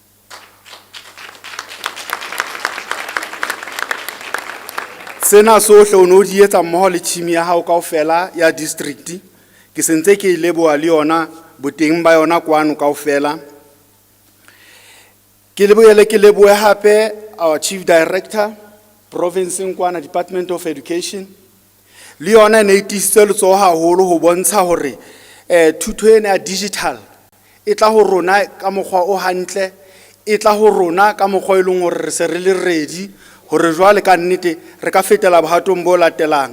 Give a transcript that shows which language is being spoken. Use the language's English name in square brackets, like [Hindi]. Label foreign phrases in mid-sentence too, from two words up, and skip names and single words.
[Southern Sotho] Sena sohle o no di etsa mmoho le team ya hao kaofela ya district, ke sentse ke leboha le yona boteng ba yona kwano kaofela. Ke lebohe hape [English] our chief director [Southern Sotho] provinceng kwana Department of Education, le yona ne itisitse letsoho haholo ho bontsha hore thuto ena ya digital e tla ho rona ka mokgwa o hantle, e tla ho rona ka mokgwa e leng hore re se re le ready hore jwale ka nnete re ka fetela bohatong bo latelang.